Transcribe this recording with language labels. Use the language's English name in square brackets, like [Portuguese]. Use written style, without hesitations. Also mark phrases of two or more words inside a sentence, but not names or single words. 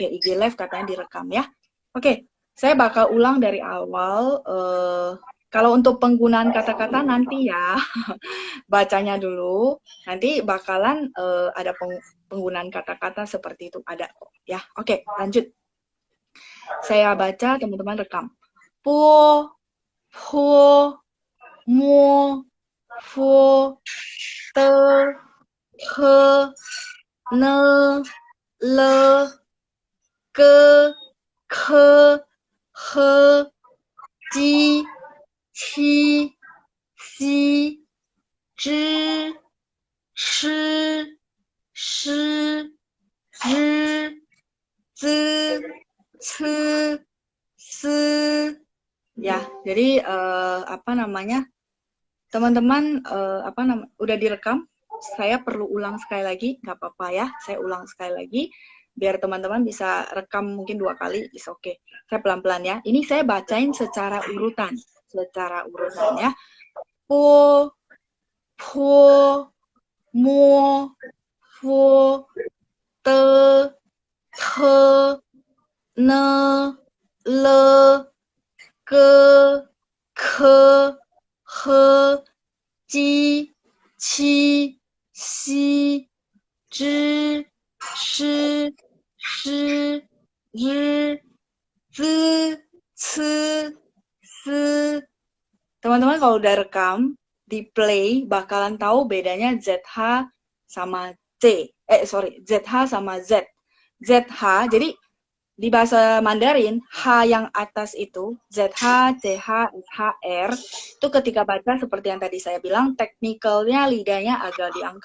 [Indonesian] IG live katanya direkam ya. Oke, saya bakal ulang dari awal. Kalau untuk penggunaan kata-kata nanti ya, bacanya dulu. Nanti bakalan ada penggunaan kata-kata seperti itu. Ada kok ya. Oke, lanjut. Saya baca, teman-teman rekam. [Chinese] Po, po, mo, fo, te, he, ne, le, ke, ke, he, ji, qi, xi, zhi, shi, shi, zhi, zi, ci, si. [Indonesian] Ya, jadi apa namanya? Teman-teman udah direkam? Saya perlu ulang sekali lagi, nggak apa-apa ya. Saya ulang sekali lagi biar teman-teman bisa rekam mungkin 2 kali, is oke. Saya pelan-pelan ya. Ini saya bacain secara urutan ya. [Chinese] Po, po, mo, fo, te, te, ne, le, ke, ke, he, ji, qi, xi, zhi, shi, shi, zhi, zi, ci, si. [Indonesian] Teman-teman kalau udah rekam, di play bakalan tahu bedanya ZH sama C. ZH sama Z. ZH, jadi di bahasa Mandarin, H yang atas itu, ZH, CH, SH, R, itu ketika baca seperti yang tadi saya bilang, teknikalnya lidahnya agak diangkat.